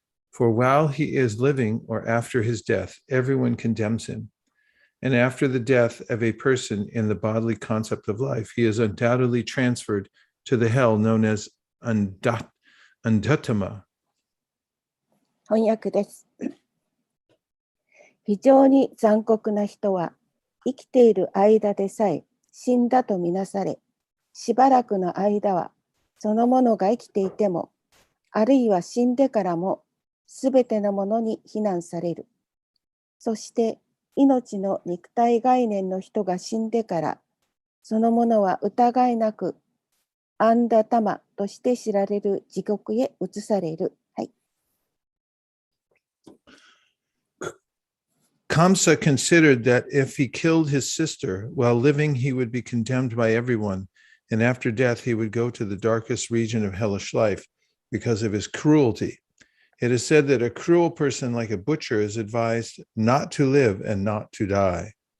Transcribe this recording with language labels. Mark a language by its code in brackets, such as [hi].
[en] For while he is living or after his death, everyone condemns him. And after the death of a person in the bodily concept of life, he is undoubtedly transferred to the hell known as Andatama. [ja] 翻訳です非常に残酷な人は生きている間でさえ死んだとみなされしばらくの間はそのものが生きていてもあるいは死んでからもすべてのものに非難される。そして命の肉体概念の人が死んでから、そのものは疑いなくアンダタマとして知られる地獄へ移される。はい。 [en] Kamsa considered that if he killed his sister while living, he would be condemned by everyone, and after death, he would go to the darkest region of hellish life because of his cruelty. It is said that a cruel person like a butcher is advised not to live and not to die.